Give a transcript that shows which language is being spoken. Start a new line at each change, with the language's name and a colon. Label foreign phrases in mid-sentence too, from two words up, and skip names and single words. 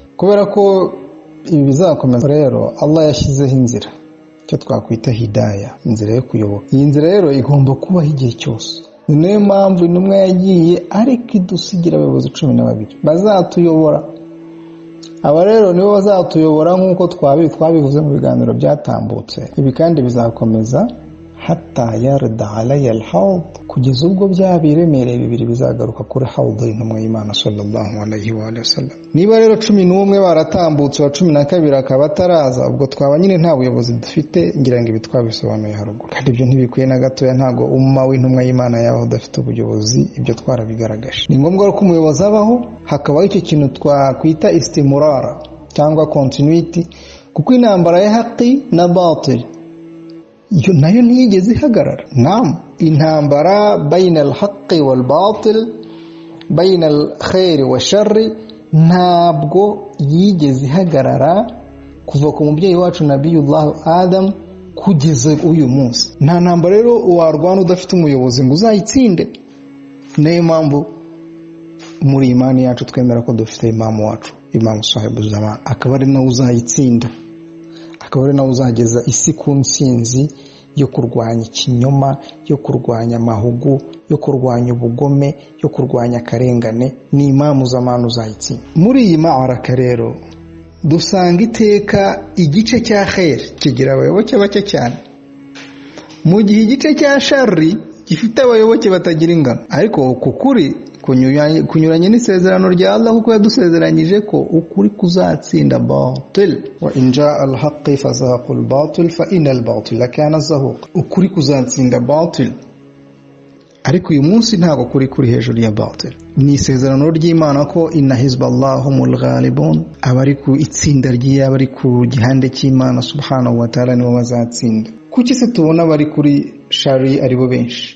Kinyarwanda: Kubera ko ibi bizakomeza rero, Allah yashyizeho inzira cyo twakwita hidaya, inzira yo kuyoboka. Iyi nzira rero igomba kubaho igihe cyose. Niyo mpamvu intumwa yagiye ariko idusigira abayobozi 12 bazatuyobora. Aba rero nibo bazatuyobora nk'uko twabivuze mu biganiro byatambutse. Ibi kandi bizakomeza
Arabic: حتى يردا علي الحوض,
Kinyarwanda: kugeza ubwo byabiremereye bibiri bizagaruka kuri hawd y'intumwa y'Imana
Arabic: صلى الله عليه وسلم.
Kinyarwanda: Niba rero 11 baratambutse, wa 12 akaba ataraza, ubwo twaba nyine nta buyobozi dufite. Ngira ngo ibi twabisobanuye haruguru, kandi ibyo ntibikwiye na gatoya. Ntago umma w'intumwa y'Imana yabaho udafite ubuyobozi, ibyo twarabigaragaje. Ni ngombwa ko umuyobozi abaho, hakabaho icyo kintu twakwita istimurara cyangwa continuity, kuko intambara ya haqi na batil iyo nayo ntiyigeze ihagarara.
Arabic: Naam, intambara بين الحق والباطل, بين الخير والشر,
Kinyarwanda: ntabwo yigeze ihagarara kuva ku mubyeyi wacu Nabiyullah Adam kugeza uyu munsi. Nta ntambara rero warwana udafite umuyobozi ngo uzayitsinde. Niyo mpamvu muri imani yacu twemera ko dufite imamu wacu, imamu sahibu zaman, akaba ari nawe uzayitsinda, akaba ari nawe uzageza isi ku ntsinzi yo kurwanya ikinyoma, yo kurwanya amahugu, yo kurwanya ubugome, yo kurwanya akarengane. Ni imamu zamanu uzayitsinda. Muri iyi ma'araka rero dusanga iteka igice cya khair kigira abayoboke bake cyane, mu gihe igice cya shari gifite abayoboke batagira ingano. Ariko kukuri kunyuranye n'isezerano rya Allah, kuko yadusezeranyije ko ukuri kuzatsinda batil.
Arabic: وجاء الحق وزهق الباطل فإن الباطل كان زهوقا.
Kinyarwanda: Ukuri kuzatsinda batil. Ariko uyu munsi ntago kuri hejuru ya batil. Ni isezerano ry'Imana ko
Arabic: إن حزب الله هم الغالبون,
Kinyarwanda: abari ku itsinda ry'abari ku gihande cy'Imana
Arabic: سبحانه وتعالى
Kinyarwanda: nibo bazatsinda. Kuki se tubona bari kuri shari aribo benshi?